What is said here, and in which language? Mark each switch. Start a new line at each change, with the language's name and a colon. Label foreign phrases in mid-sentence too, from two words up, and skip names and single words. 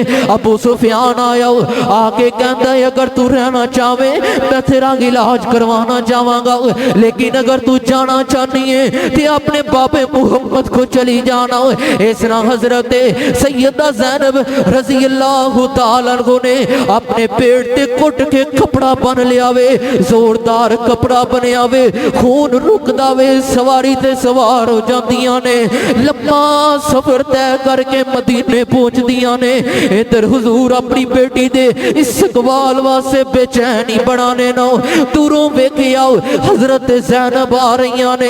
Punjabi: ਅਬੂ ਸੁਫ਼ਿਆਨ ਆਇਆ ਆਕੇ ਕਹਿੰਦਾ ਅਗਰ ਤੂ ਰਹਿਣਾ ਚਾਹੇ ਮੈਂ ਤੇਰਾ ਇਲਾਜ ਕਰਵਾਣਾ ਚਾਹਵਾਂਗਾ, ਲੇਕਿਨ ਅਗਰ ਤੂ ਜਾਣਾ ਚਾਹਨੀ ਹੈ ਤੋ ਅਪਣੇ ਬਾਬੇ ਮੁਹੰਮਦ ਕੋ ਚਲੀ ਜਾਣਾ। ਇਸ ਨਾ ਹਜ਼ਰਤ ਸੱਯਦਾ ਜ਼ੈਨਬ
Arabic: رضي الله تعالى عنه
Punjabi: ਨੇ ਅਪਣੇ ਪੇਟ ਤੇ ਕੁੱਟ ਕੇ ਕਪੜਾ ਬੰਨ੍ਹ ਲਿਆ ਵੇ, ਜ਼ੋਰਦਾਰ ਕਪੜਾ ਬੰਨ੍ਹਿਆ ਵੇ, ਖ਼ੂਨ ਰੁਕਦਾ ਵੇ, ਸਵਾਰੀ ਤੇ ਸਵਾਰ ਹੋ ਜਾਂਦੀਆਂ ਨੇ। ਲੰਮਾ ਸਫ਼ਰ ਤੈਅ ਕਰਕੇ ਮਦੀਨੇ ਪਹੁੰਚਦੀਆਂ ਨੇ। ਇਧਰ ਹੁਜ਼ੂਰ ਅਪਣੀ ਬੇਟੀ ਦੇ ਇਸਤਕਬਾਲ ਵਾਸਤੇ ਬੇਚੈਨੀ ਬਨਾਣੇ ਨਾ ਦੂਰੋਂ ਵੇਖਿਆ ਹਜ਼ਰਤ ਜ਼ੈਨਬ ਆ ਰਹੀ ਨੇ।